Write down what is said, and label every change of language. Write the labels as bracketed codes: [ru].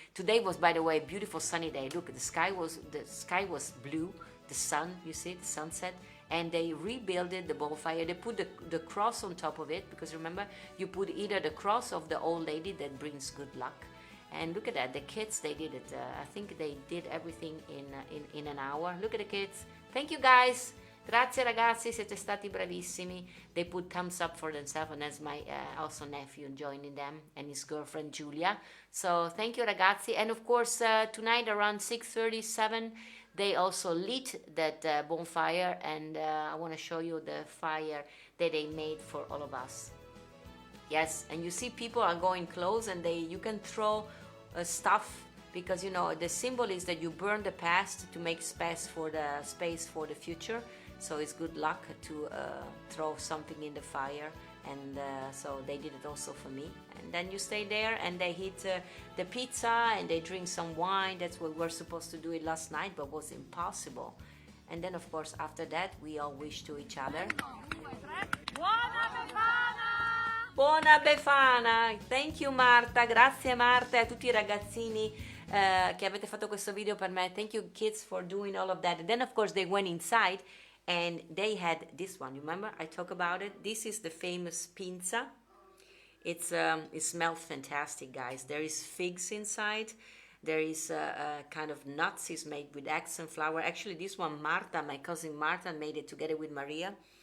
[en] Today was, by the way, a beautiful sunny day. Look, the sky was blue, the sun, you see, the sunset. And they rebuilt the bonfire. They put the cross on top of it, because remember, you put either the cross of the old lady that brings good luck. And look at that, the kids, they did it. I think they did everything in an hour. Look at the kids. Thank you guys. [it] Grazie ragazzi, siete stati bravissimi. [en] They put thumbs up for themselves, and that's my also nephew joining them, and his girlfriend Giulia. So thank you ragazzi. And of course, tonight around 6:37, they also lit that bonfire, and I want to show you the fire that they made for all of us. Yes, and you see people are going close, and you can throw stuff, because you know the symbol is that you burn the past to make space for the future. So it's good luck to throw something in the fire, and so they did it also for me. And then you stay there, and they eat the pizza, and they drink some wine. That's what we're supposed to do it last night, but was impossible. And then of course after that we all wish to each other [it] Buona Befana! [en] Thank you [it] Marta, grazie Marta, e a tutti i ragazzini che avete fatto questo video per me. [en] Thank you kids for doing all of that. And then of course they went inside and they had this one. Remember I talk about it? This is the famous pinza. It smells fantastic, guys. There is figs inside. There is kind of nuts. It's made with eggs and flour. Actually, this one, Marta, my cousin Marta, made it together with Maria.